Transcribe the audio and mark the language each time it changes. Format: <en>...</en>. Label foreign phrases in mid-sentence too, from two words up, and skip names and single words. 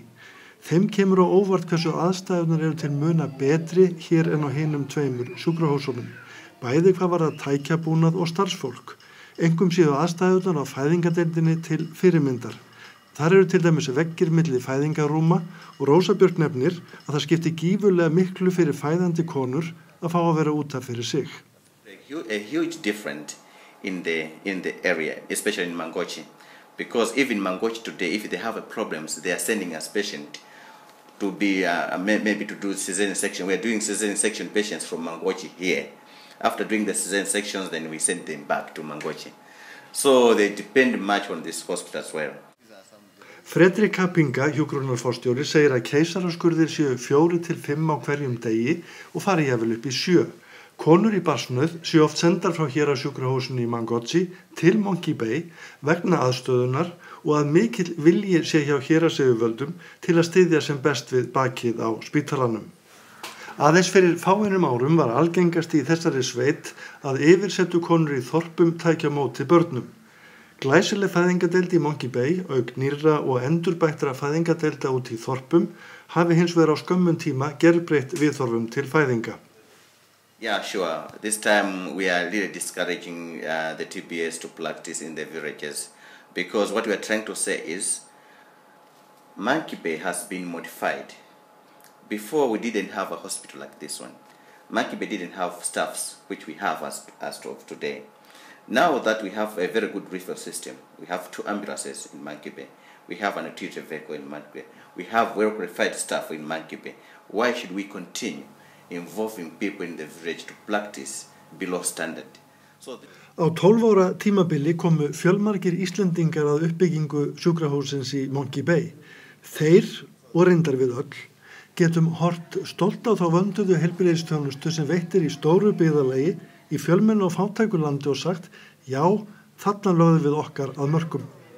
<is>Þeim kemur á óvart hversu aðstæðurnar eru til muna betri hér en á hinum 2 sjúkrahúsunum, bæði hvað varðar tækjabúnað og starfsfólk. Einkum séu aðstæðurnar á fæðingadeildinni til fyrirmyndar. Þar eru til dæmis veggir milli fæðingarúma og Rósa Björk nefnir að það skipti gífurlega miklu fyrir fæðandi konur að fá að vera út af fyrir sig.</is> <en>A huge difference in the area, especially in Mangótsí, because even Mangótsí today, if they have a problems, they are sending us patient to be maybe to do cesarean section. We are doing cesarean section patients from Mangótsí here. After doing the cesarean sections, then we send them back to Mangótsí. So they depend much on this hospital as well.</en> <is>Fredrik Kapinga, hjúkrunarforstjóri, segir að keisaraskurðir séu 4 til 5 á hverjum degi og fari jafnvel upp í 7. Konur í barsnauð séu oft sendar frá héraðssjúkrahúsinu í Mangótsí til Monkey Bay vegna aðstöðunar og að mikill vilji sé hjá héraðsyfirvöldum til að styðja sem best við bakið á spítalanum. Aðeins fyrir fáeinum árum var algengast í þessari sveit að yfirsettu konur í þorpum tækja á móti börnum. Glæsileg fæðingadeild í Monkey Bay, auk nýrra og endurbættra fæðingadeilda út í þorpum, hafi hins vegar á skömmum tíma gerbreytt viðhorfum til fæðinga.</is> <en>Yeah, sure. This time we are really discouraging the TBS to practice in the villages because what we are trying to say is Monkey Bay has been modified. Before we didn't have a hospital like this one. Monkey Bay didn't have staffs, which we have as of today. Now that we have a very good referral system, we have 2 ambulances in Monkey Bay, we have an utility vehicle in Monkey Bay, we have well-qualified staff in Monkey Bay. Why should we continue involving people in the village to practice below standard?</en> <is>Á 12 ára tímabili komu fjölmargir Íslendingar að uppbyggingu sjúkrahússins í Monkey Bay. Þeir, og reyndar við öll, getum hort stolt á þá vönduðu heilbrigðisþjónustu sem veittir í stóru byggðarlagi í fjölmennu og fátækulandi og sagt, já, þarna lögðum við okkar að mörkum.</is>